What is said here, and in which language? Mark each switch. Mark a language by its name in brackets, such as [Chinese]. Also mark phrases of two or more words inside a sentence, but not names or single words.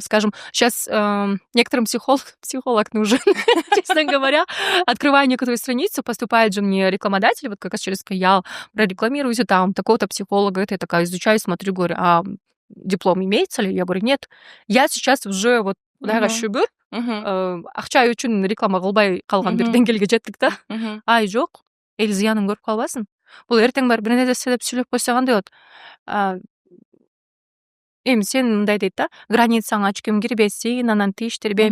[Russian] Скажем, сейчас некоторым психолог нужен, честно говоря. Открываю некоторые страницы, поступает же мне рекламодатель, вот как раз через Каял, прорекламируйте там такого-то психолога. Это я такая изучаю, смотрю, говорю, диплом имеется ли? Я говорю, нет. Я сейчас уже вот кудайга Мгм. [Kyrgyz] шүгүр Мгм. акча үчүн реклама кылбай калган бир Мгм. деңгээлге жеттик да. Мгм. Ай жок, эл зыянын көрүп калбасын. Бул эртең барып бир нерсе деп сүйлөп койсо кандай болот? А, Эми сен мындай дейт да, границаңы ачкым кирбесин, анан тиштирбе,